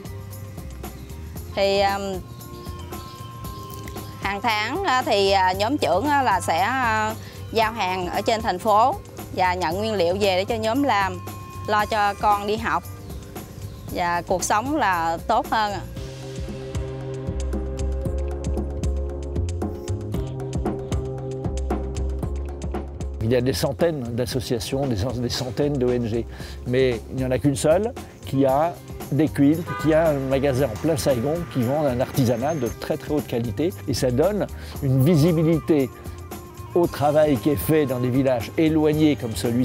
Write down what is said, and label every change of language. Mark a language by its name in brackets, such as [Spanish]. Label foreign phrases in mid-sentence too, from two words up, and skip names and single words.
[Vietnamese] Thì hàng tháng thì nhóm trưởng là sẽ giao hàng ở trên thành phố và nhận nguyên liệu về để cho nhóm làm, lo cho con đi học và cuộc sống là tốt hơn. [French] Il y a des centaines d'associations, des centaines d'ONG, mais il n'y en a qu'une seule qui a des quilts, qui a un magasin en plein Saigon qui vend un artisanat de très haute qualité et ça donne une visibilité au travail qui est fait dans des villages éloignés comme celui-ci.